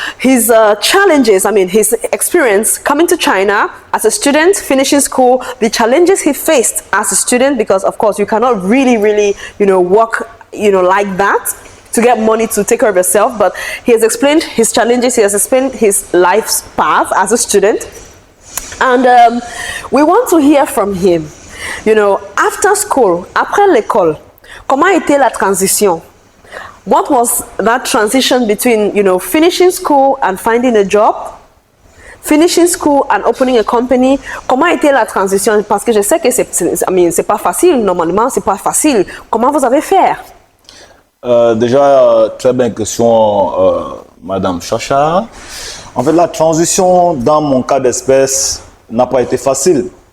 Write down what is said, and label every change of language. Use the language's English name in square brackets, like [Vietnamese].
[English] His challenges, his experience coming to China as a student, finishing school, the challenges he faced as a student, because of course you cannot really, work, like that to get money to take care of yourself. But he has explained his challenges, he has explained his life's path as a student. And we want to hear from him. After school, [French] après l'école, comment était la transition? [English] What was that transition between, finishing school and finding a job, finishing school and opening a company? [French] Comment était la transition? Parce que je sais que c'est pas facile, normalement, c'est pas facile. Comment vous avez fait? Déjà, très bonne question, Madame Chacha. En fait, la transition, dans mon cas d'espèce, n'a pas été facile.